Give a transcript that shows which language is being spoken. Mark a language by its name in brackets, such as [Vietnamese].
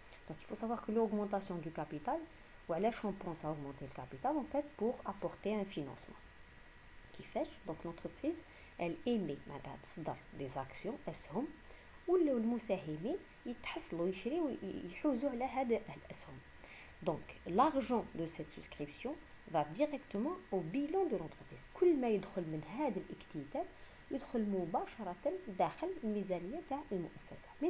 [French] Donc il faut savoir que l'augmentation du capital, voilà, on pense à augmenter le capital en fait pour apporter un financement. Qui fait, donc l'entreprise, elle émet des actions, اسهم, والمساهمين يتحصلوا يشريوا ويحوزوا على هذا الاسهم. Donc l'argent de cette souscription va directement au bilan de l'entreprise. [Arabic] كل ما يدخل من هذا الاكتتاب يدخل مباشرة داخل الميزانية تاع المؤسسة.